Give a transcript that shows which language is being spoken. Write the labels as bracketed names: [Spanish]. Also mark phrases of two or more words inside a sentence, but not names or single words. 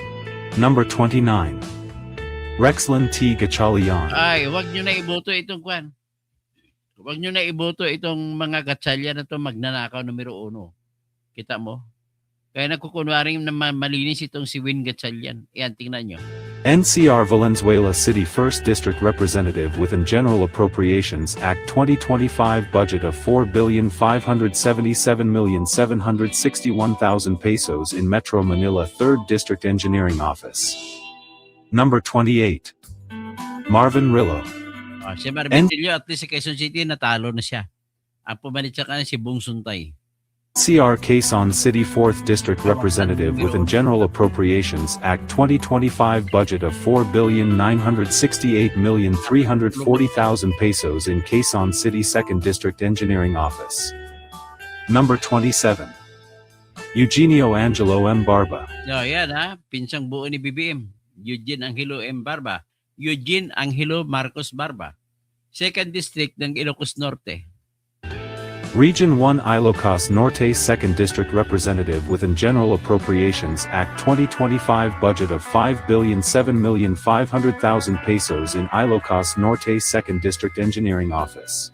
[English] Number 29. Rexlin T. Gatchalian. [Filipino] Ay, wag nyo na iboto itong kwan. Wag nyo na iboto itong mga gatsalya na to magnanakaw numero 1. Kita mo? Kaya nagkukunwaring na malinis itong si Win Gatchalian. Yan, tingnan nyo. [English] NCR Valenzuela City 1st District Representative within General Appropriations Act 2025 budget of 4,577,761,000 pesos in Metro Manila 3rd District Engineering Office. Number 28. Marvin Rillo. [Filipino] Si Marvin Rillo, at least sa Quezon City, natalo na siya. Ang pumalit sa kanya si Bong Suntay. [English] NCR Quezon City 4th District Representative within General Appropriations Act 2025 budget of 4,968,340,000 pesos in Quezon City 2nd District Engineering Office. Number 27. Eugenio Angelo M. Barba. [Filipino] So, yan ha, pinsang buo ni BBM. Eugene Angelo M. Barba. Eugene Angelo Marcos Barba. 2nd District ng Ilocos Norte. [English] Region 1 Ilocos Norte 2nd District Representative within General Appropriations Act 2025 budget of 5,007,500,000 pesos in Ilocos Norte 2nd District Engineering Office.